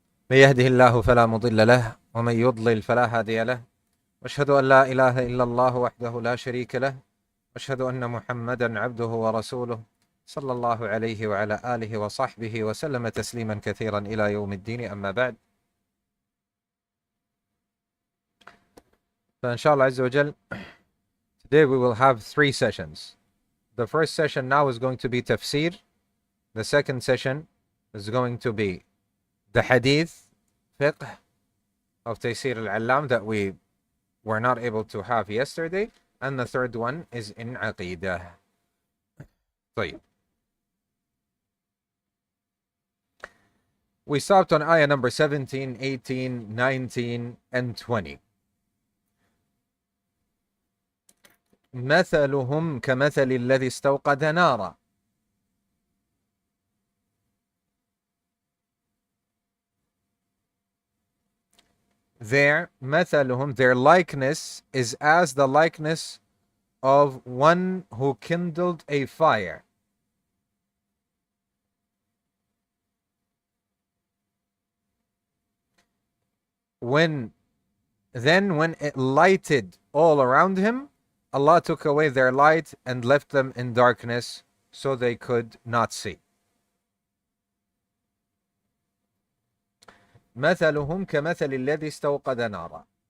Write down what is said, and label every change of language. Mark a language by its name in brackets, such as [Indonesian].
[Arabic] من يهده الله فلا مضل له ومن يضلل فلا هادي له، وأشهد أن لا إله إلا الله وحده لا شريك له، وأشهد أن محمدا عبده ورسوله صلى الله عليه وعلى آله وصحبه وسلم تسليما كثيرا إلى يوم الدين. أما بعد، فإن شاء الله عز وجل [English] today we will have 3 sessions. The first session now is going to be Tafseer. The second session is going to be the Hadith Fiqh of Tafseer al-Allam that we were not able to have yesterday. And the third one is in Aqidah. [Arabic] طيب. [English] We stopped on ayah number 17, 18, 19, and 20. [Arabic] مثلهم كمثل الذي استوقد نارا. [English] Their likeness is as the likeness of one who kindled a fire. When it lighted all around him, Allah took away their light and left them in darkness so they could not see. [Arabic] مثلهم كمثل الذي استوقد نارا.